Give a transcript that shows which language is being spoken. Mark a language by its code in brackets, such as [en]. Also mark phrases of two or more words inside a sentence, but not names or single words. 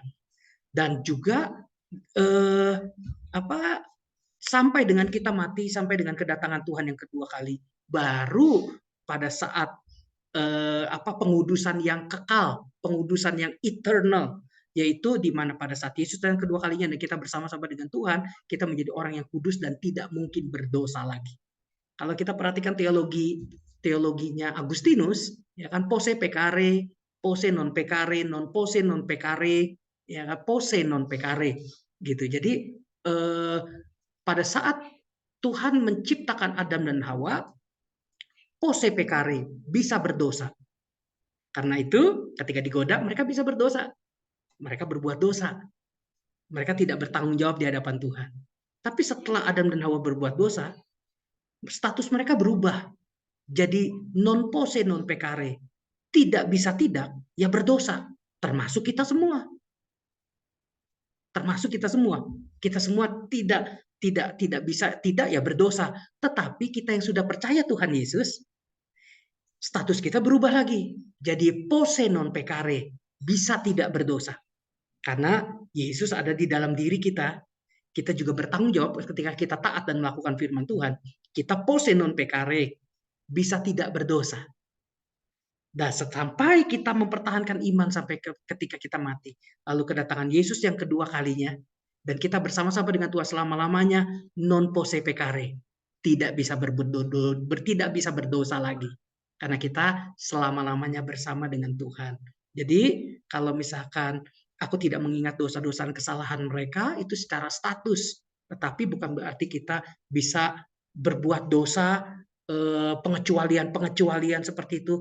[id] Dan juga sampai dengan kita mati, sampai dengan kedatangan Tuhan yang kedua kali, baru pada saat pengudusan yang kekal, pengudusan yang eternal, yaitu di mana pada saat Yesus yang kedua kalinya dan kita bersama-sama dengan Tuhan, kita menjadi orang yang kudus dan tidak mungkin berdosa lagi. Kalau kita perhatikan teologinya Agustinus, ya kan, [la] posse peccare, posse non peccare, non posse non peccare, [id] ya kan, [la] posse non peccare, [id] gitu. Jadi pada saat Tuhan menciptakan Adam dan Hawa, [la] posse peccare, [id] bisa berdosa. Karena itu, ketika digoda, mereka bisa berdosa. Mereka berbuat dosa. Mereka tidak bertanggung jawab di hadapan Tuhan. Tapi setelah Adam dan Hawa berbuat dosa, status mereka berubah. [la] Jadi non posse non peccare. [id] Tidak bisa tidak, ya berdosa. Termasuk kita semua. Termasuk kita semua. Kita semua tidak bisa tidak ya berdosa. Tetapi kita yang sudah percaya Tuhan Yesus, status kita berubah lagi. [la] Jadi posse non peccare, [id] bisa tidak berdosa. Karena Yesus ada di dalam diri kita. Kita juga bertanggung jawab ketika kita taat dan melakukan firman Tuhan. [la] Kita posse non peccare, [id] bisa tidak berdosa. Dan sampai kita mempertahankan iman sampai ketika kita mati. Lalu kedatangan Yesus yang kedua kalinya, dan kita bersama-sama dengan Tuhan selama-lamanya, [la] non posse peccare. [id] Tidak bisa berdosa lagi. Karena kita selama-lamanya bersama dengan Tuhan. Jadi kalau misalkan aku tidak mengingat dosa-dosa dan kesalahan mereka, itu secara status. Tetapi bukan berarti kita bisa berbuat dosa, pengecualian seperti itu.